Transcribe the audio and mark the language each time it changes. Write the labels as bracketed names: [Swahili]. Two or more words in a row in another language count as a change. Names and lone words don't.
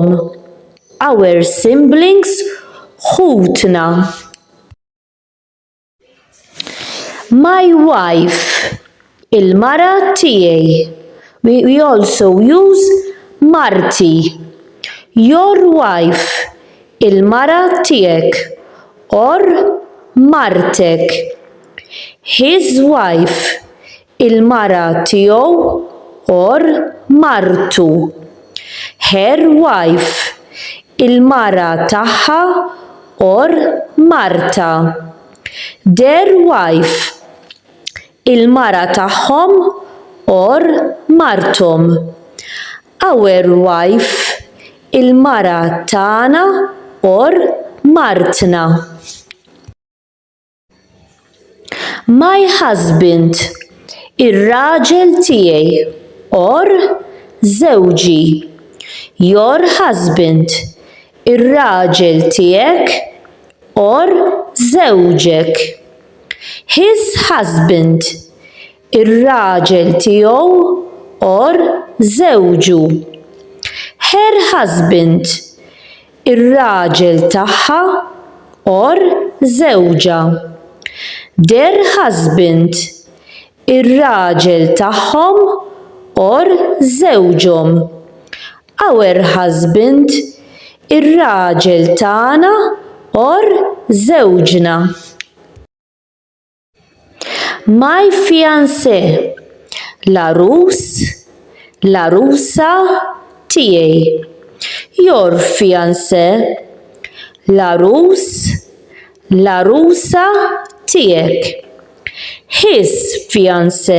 [English] Our siblings, خوتنا. My wife, [Maltese] il-mara tiegħi. [English] We also use marti, your wife, [Maltese] il-mara tiegħek, [English] or martek, his wife, [Maltese] il-mara tiegħu, [English] or martu, her wife, [Maltese] il-mara tagħha, [English] or marta, their wife, [Maltese] il-mara tagħhom, [English] or martom, our wife, [Maltese] il-mara tagħna, [English] or martna. My husband, [Maltese] ir-raġel tiegħi, [English] or żewġi, your husband, [Maltese] ir-raġel tiegħek, [English] or żewġek, his husband, [Maltese] ir-raġel tiegħu, [English] or żewġu, her husband, [Maltese] ir-raġel tagħha, [English] or żewġa, their husband, [Maltese] ir-raġel tagħhom, [English] or żewġhom, our husband, [Maltese] ir-raġel tagħna, [English] or żewġna. My fiancé, [Maltese] l-arus, l-arusa tiegħi, [English] your fiancé, [Maltese] l-arus, l-arusa tiegħek, [English] his fiancé,